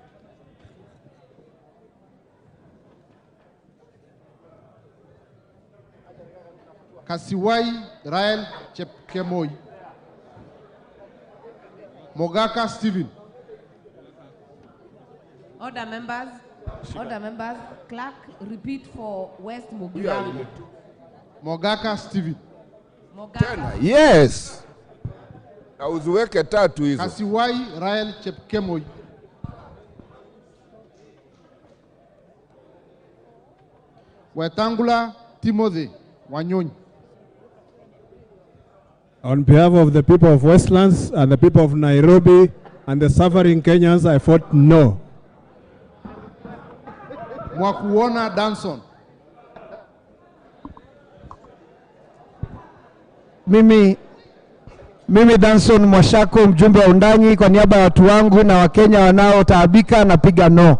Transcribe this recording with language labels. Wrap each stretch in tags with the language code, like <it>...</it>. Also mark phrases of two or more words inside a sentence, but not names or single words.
<en>Kasiwai Rael Chepkemoi. Mogaka Stephen. Order members. Clerk, repeat for West Mugirango. Mogaka Stephen. Mogaka. Yes.</en> <sw>Auziweke tatu hizo.</sw> <en>Kasiwai Rael Chepkemoi. Wetangula Timothy Wanyonyi. On behalf of the people of Westlands and the people of Nairobi and the suffering Kenyans, I vote no. Mwakuona Danson.</en> <sw>Mimi Danson Mwashako, mjumbe wa Undanyi, kwa niaba ya watu wangu na Wakenya wanaotaabika, napiga no.</sw>